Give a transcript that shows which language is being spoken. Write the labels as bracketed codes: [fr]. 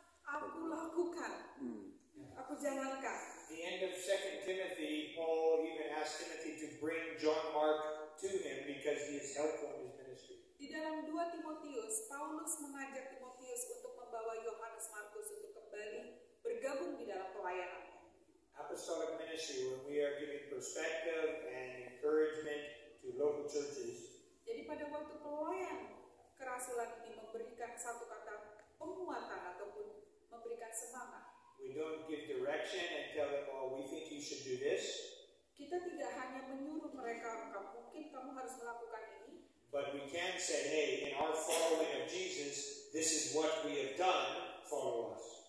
[id] aku lakukan, aku jalankan. [en] At the end of 2 Timothy, Paul even asked Timothy to bring John Mark to him because he is helpful in his ministry. [id] Di dalam 2 Timotius, Paulus mengajak Timotius untuk membawa Yohanes Markus untuk kembali bergabung di dalam pelayanannya. [en] Apostolic ministry, when we are giving perspective and encouragement to local churches, [id] Jadi pada waktu pelayan kerasulan ini memberikan satu kata penguatan ataupun memberikan semangat, [en] we don't give direction and tell them, oh, we think you should do this, [id] kita tidak hanya menyuruh mereka, mungkin kamu harus melakukan ini, [en] but we can say, hey, in our following of Jesus, this is what we have done, follow us.